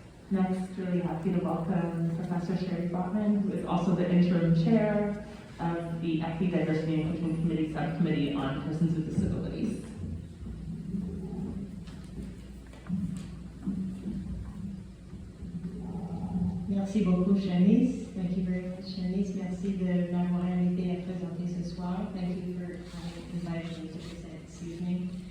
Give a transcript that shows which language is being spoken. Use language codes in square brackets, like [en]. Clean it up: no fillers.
[en] Next, really happy to welcome Professor Sherry Botman, who is also the interim chair of the Equity, Diversity, and Inclusion Committee Subcommittee on Persons with Disabilities. [fr] Merci beaucoup, Shanice. [en] Thank you very much, Shanice. [fr] Merci de m'avoir invité à présenter ce soir. [en] Thank you for inviting me to present this evening.